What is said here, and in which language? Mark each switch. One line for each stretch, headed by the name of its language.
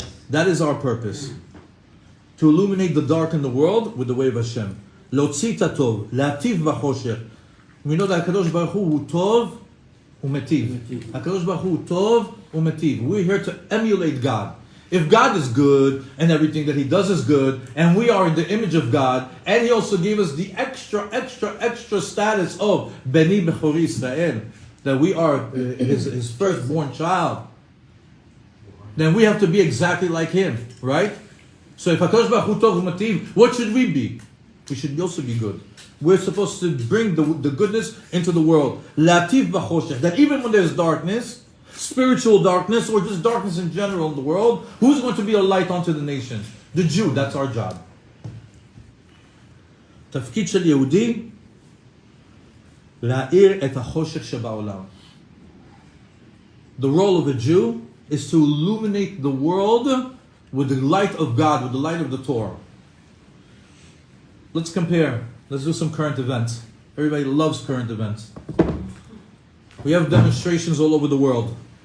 English: That is our purpose. To illuminate the dark in the world with the way of Hashem.
Hebrew: להוציא את הטוב, להטיב בחושך.
English: We know that HaKadosh Baruch Hu
Hebrew: הוא טוב ומטיב.
English: HaKadosh Baruch Hu
Hebrew: הוא טוב ומטיב.
English: We're here to emulate God. If God is good and everything that He does is good, and we are in the image of God, and He also gave us the extra status of Beni Bechori Israel, that we are His firstborn child, then we have to be exactly like Him, right? So if HaKadosh Baruch Hu Tov U'Mativ, what should we be? We should also be good. We're supposed to bring the goodness into the world. Lativ b'choshech, that even when there's darkness, spiritual darkness, or just darkness in general in the world, who's going to be a light unto the nations? The Jew, that's our job.
Hebrew: תפקיד של יהודי, להאיר את החושך שבעולם.
English: The role of a Jew is to illuminate the world with the light of God, with the light of the Torah. Let's compare. Let's do some current events. Everybody loves current events. We have demonstrations all over the world.